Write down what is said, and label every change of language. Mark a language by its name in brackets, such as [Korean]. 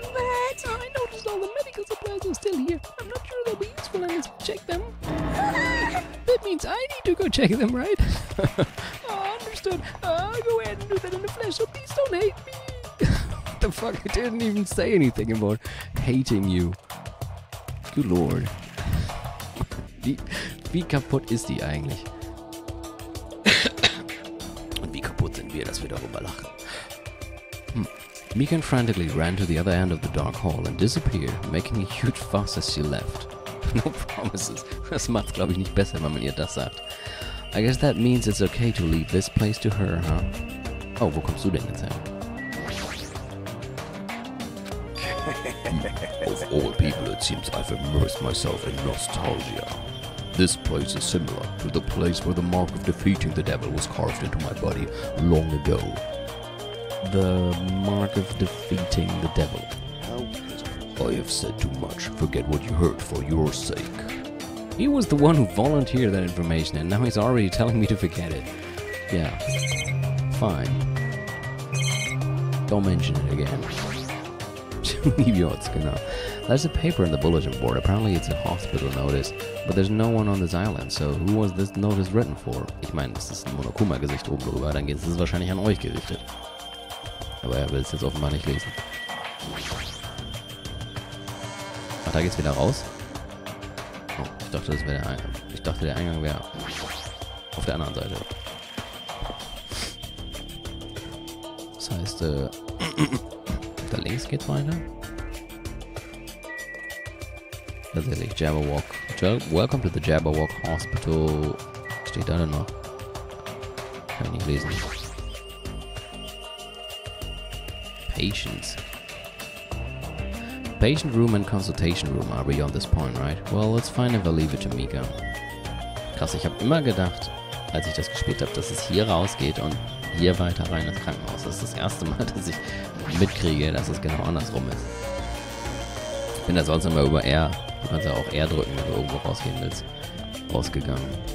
[English] But I noticed all the medical supplies are still here. I'm not sure they'll be useful unless we check them. That means I need to go check them, right? Oh, understood. I'll go ahead and do that in the flesh, so please don't hate me. What the fuck? I didn't even say anything about hating you. Good lord. [German] Wie kaputt ist die eigentlich? Und wie kaputt sind wir, dass wir darüber lachen? [English] Mikan frantically ran to the other end of the dark hall and disappeared, making a huge fuss as she left. No promises. [German] Das macht's, glaube ich, nicht besser, wenn man ihr das sagt. [English] I guess that means it's okay to leave this place to her, huh? [German] Oh, wo kommst du denn jetzt her? [English] Of all people, it seems I've immersed myself in nostalgia. This place is similar to the place where the mark of defeating the devil was carved into my body long ago. The mark of defeating the devil. I have said too much. Forget what you heard for your sake. He was the one who volunteered that information, and now he's already telling me to forget it. Yeah. Fine. Don't mention it again. Idiots, [German] genau. [English] There's a paper in the bulletin board. Apparently it's a hospital notice, but there's no one on this island, so who was this notice written for? [German] Ich meine, das ist ein Monokuma-Gesicht oben drüber, dann ist es wahrscheinlich an euch gerichtet. Aber er will es jetzt offenbar nicht lesen. Ach, da geht's wieder raus? Oh, ich dachte, das wäre der Eingang. Ich dachte, der Eingang wäre auf der anderen Seite. Das heißt, da links geht's weiter. Tatsächlich, Jabberwock. [English] Welcome to the Jabberwock Hospital. [German] Steht da denn noch? Kann ich nicht lesen. [English] Patients. Patient room and consultation room are beyond this point, right? Well, it's fine if I leave it to Mika. [German] Krass, ich habe immer gedacht, als ich das gespielt habe, dass es hier rausgeht und hier weiter rein ins Krankenhaus. Das ist das erste Mal, dass ich mitkriege, dass es genau andersrum ist. Ich bin da sonst immer über R, du kannst ja auch R drücken, wenn du irgendwo rausgehen willst, rausgegangen.